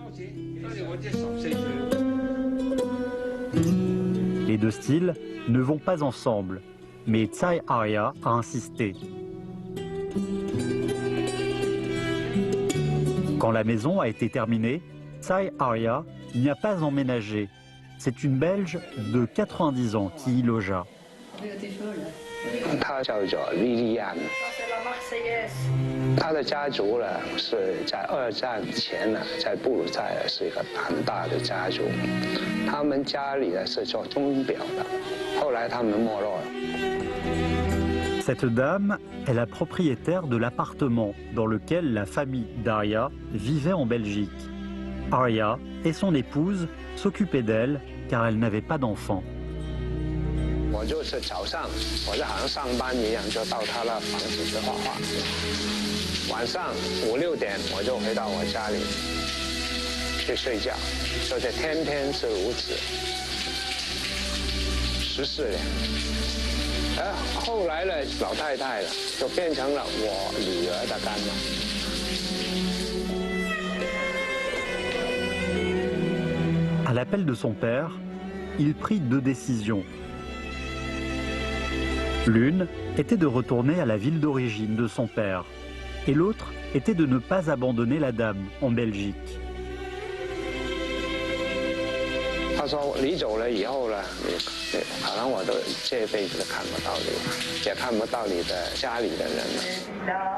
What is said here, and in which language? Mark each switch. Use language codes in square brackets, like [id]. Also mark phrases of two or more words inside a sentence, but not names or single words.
[fr] Les deux styles ne vont pas ensemble, mais Tsai Arya a insisté. Quand la maison a été terminée, Tsai Arya n'y a pas emménagé. C'est une Belge de 90 ans qui y logea. [zh] 她叫做莉莉安。她的家族呢是在2战前呢，在布鲁塞尔是一个很大的家族。他们家里呢是做钟表的，后来他们没落了。 [fr] Cette dame est la propriétaire de l'appartement dans lequel la famille d'Arya vivait en Belgique. Arya et son épouse s'occupaient d'elle car elle n'avait pas d'enfant. [zh] 我就是早上，我就好像上班一样，就到他那房子去画画。晚上5、6点，我就回到我家里去睡觉，就是天天是如此，14年。后来呢，老太太了，就变成了我女儿的干妈。 [fr] À l'appel de son père, il prit 2 décisions. L'une était de retourner à la ville d'origine de son père, et l'autre était de ne pas abandonner la dame en Belgique. [zh] 他说：“你走了以后呢，你可能我都这辈子都看不到你，也看不到你的家里的人了。